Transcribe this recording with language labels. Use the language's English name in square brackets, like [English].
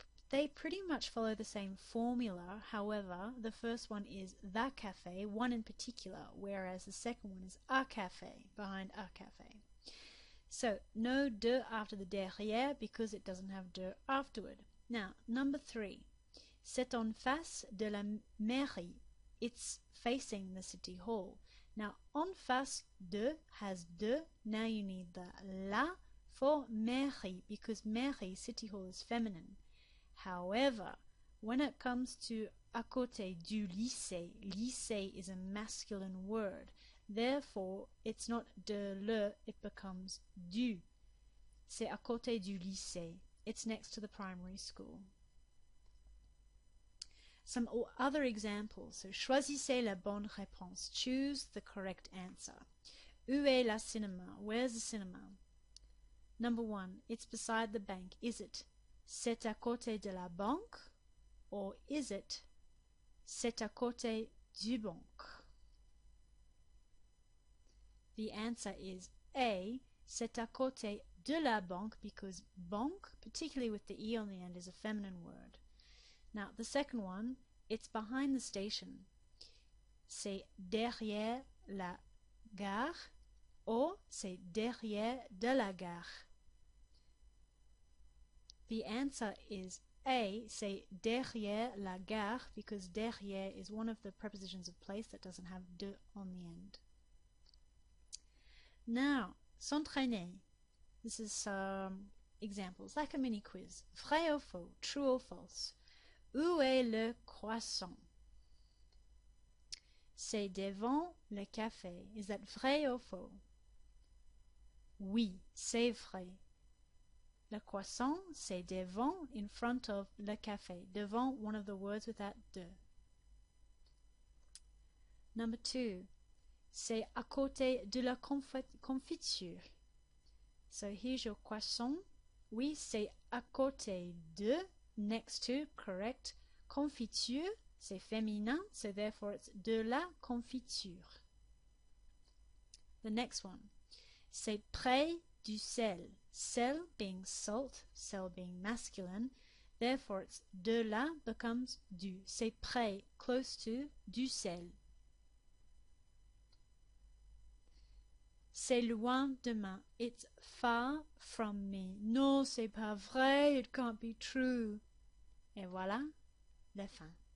[English] They pretty much follow the same formula. However, the first one is the cafe, one in particular, whereas the second one is a cafe, behind a cafe. So, no de after the derrière because it doesn't have de afterward. Now, number three. [French] C'est en face de la mairie. [English] It's facing the city hall. Now, en face de has de. Now you need the la for mairie, because mairie, city hall, is feminine. However, when it comes to [French] à côté du lycée, [English] lycée is a masculine word. Therefore, it's not de le, it becomes du. [French] C'est à côté du lycée. [English] It's next to the primary school. Some other examples. [French] So, choisissez la bonne réponse. [English] Choose the correct answer. [French] Où est la cinéma? [English] Where's the cinema? Number one, it's beside the bank. Is it [French] c'est à côté de la banque? [English] Or is it [French] c'est à côté du banque? [English] The answer is A, [French] c'est à côté de la banque, [English] because banque, particularly with the E on the end, is a feminine word. Now, the second one, it's behind the station. [French] C'est derrière la gare, or c'est derrière de la gare. [English] The answer is A, [French] c'est derrière la gare, [English] because derrière is one of the prepositions of place that doesn't have de on the end. Now, s'entraîner. This is examples, like a mini quiz. [French] Vrai ou faux, [English] true or false. [French] Où est le croissant? C'est devant le café. [English] Is that [French] vrai or faux? Oui, c'est vrai. Le croissant, c'est devant, [English] in front of [French] le café. [English] Devant, one of the words with that de. Number 2. [French] C'est à côté de la confiture. [English] So here's your croissant. [French] Oui, c'est à côté de, [English] next to, correct. [French] Confiture, c'est féminin, [English] so therefore it's [French] de la confiture. [English] The next one. [French] C'est près du sel. [English] Sel being salt, sel being masculine, therefore it's de la becomes du. [French] C'est près, [English] close to, [French] du sel. C'est loin de moi. [English] It's far from me. [French] Non, c'est pas vrai. [English] It can't be true. [French] Et voilà, la fin.